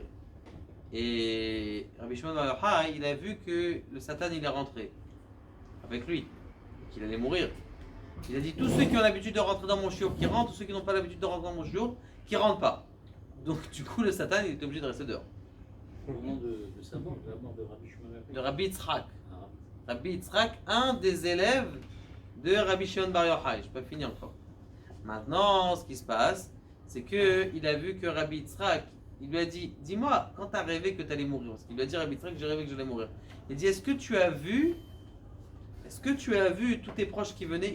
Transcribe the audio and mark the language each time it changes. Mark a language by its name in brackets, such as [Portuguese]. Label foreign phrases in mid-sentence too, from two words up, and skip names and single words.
[French] Et Rabbi Shimon Bar Yochai, il a vu que le Satan il est rentré avec lui, qu'il allait mourir. Il a dit tous ceux qui ont l'habitude de rentrer dans mon chiour qui rentrent, tous ceux qui n'ont pas l'habitude de rentrer dans mon chiour qui rentrent pas. Donc du coup le Satan il était obligé de rester dehors. Au nom de sa mort, de la mort de Rabbi Shimon Bar Yochai. De Rabbi Yitzhak. Ah, Rabbi Yitzhak, un des élèves de Rabbi Shimon Bar Yochai. Je n'ai pas fini encore. Maintenant, ce qui se passe, c'est qu'il a vu que Rabbi Yitzhak, il lui a dit, dis-moi, quand tu as rêvé que tu allais mourir, parce qu'il lui a dit Rabbi Yitzhak, j'ai rêvé que j'allais mourir. Il dit, est-ce que tu as vu tous tes proches qui venaient?